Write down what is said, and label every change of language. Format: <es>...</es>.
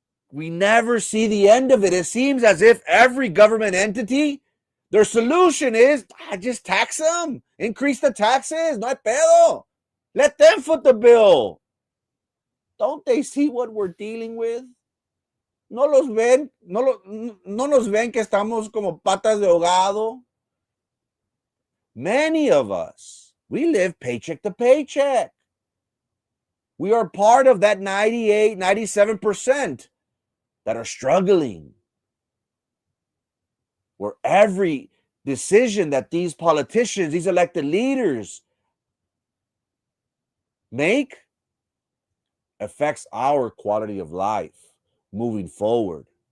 <en>We never see the end of it. It seems as if every government entity, their solution is just tax them, increase the taxes,</en> <es>no hay pedo.</es> <en>Let them foot the bill. Don't they see what we're dealing with?</en> <es>No los ven, no nos ven que estamos como patas de ahogado.</es> <en>Many of us, we live paycheck to paycheck. We are part of that 98, 97% that are struggling. Where every decision that these politicians, these elected leaders make affects our quality of life moving forward.</en>